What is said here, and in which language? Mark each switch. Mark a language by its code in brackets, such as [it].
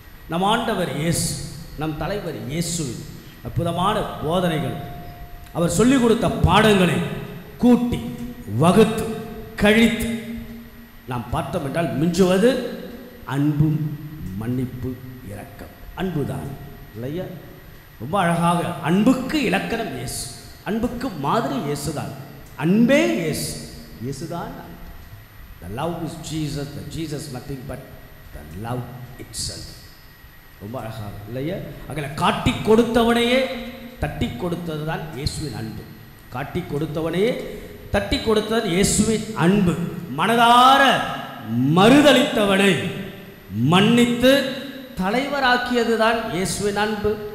[ta] நம் ஆண்டவர் இயேசு, நம் தலைவர் இயேசுவின் அற்புதமான போதனைகள், அவர் சொல்லிக் கொடுத்த பாடங்களை கூட்டி வகுத்து கழித்து நாம் பார்த்தோம் என்றால் மிஞ்சுவது அன்பும் மன்னிப்பு இரக்கம். அன்புதான் இல்லையா? ரொம்ப அழகாக அன்புக்கு இலக்கணம் இயேசு, அன்புக்கு மாதிரி இயேசுதான். அன்பே இயேசு, இயேசுதான் அன்பு. [en] The love is Jesus, the Jesus nothing but the love itself. [ta] ரொம்ப அழகாக இல்லையா? அங்கே காட்டி கொடுத்தவனையே தட்டி கொடுத்தது தான் இயேசுவின் அன்பு. காட்டி கொடுத்தவனையே தட்டி கொடுத்தது இயேசுவின் அன்பு. மனதார மறுதளித்தவனை மன்னித்து தலைவராக்கியது தான் இயேசுவின் அன்பு.